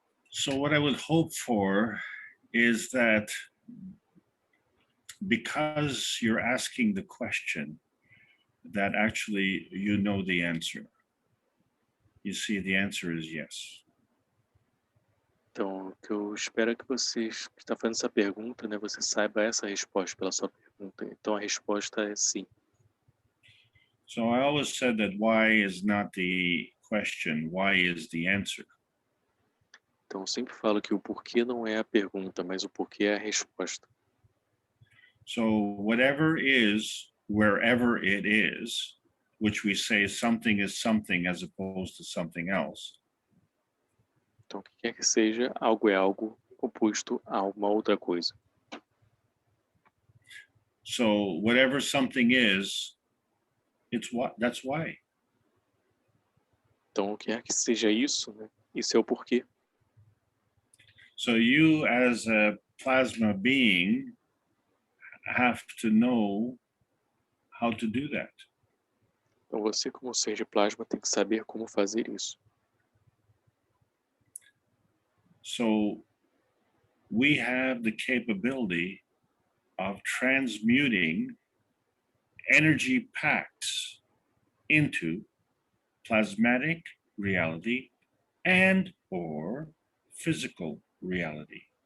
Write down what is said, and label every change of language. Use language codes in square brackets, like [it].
[en] So what I would hope for is that because you're asking the question, that actually you know the answer. You see, the answer is yes. [pt] Então, o que eu espero é que você que está fazendo essa pergunta, né, você saiba essa resposta pela sua pergunta. Então, a resposta é sim. [en] So I always said that why is not the question, why is the answer. [pt] Então, eu sempre falo que o porquê não é a pergunta, mas o porquê é a resposta. [en] So whatever is, wherever it is, which we say something is something as opposed to something else. [pt] Então, o que quer que seja, algo é algo oposto a uma outra coisa. [en] So whatever something is, it's what, that's why. [pt] Então, o que quer que seja isso, né? Isso é o porquê. [en] So you as a plasma being have to know how to do that. [pt] Então, você como ser de plasma tem que saber como fazer isso. [en] So we have the capability of transmuting energy packs into plasmatic reality and or physical reality.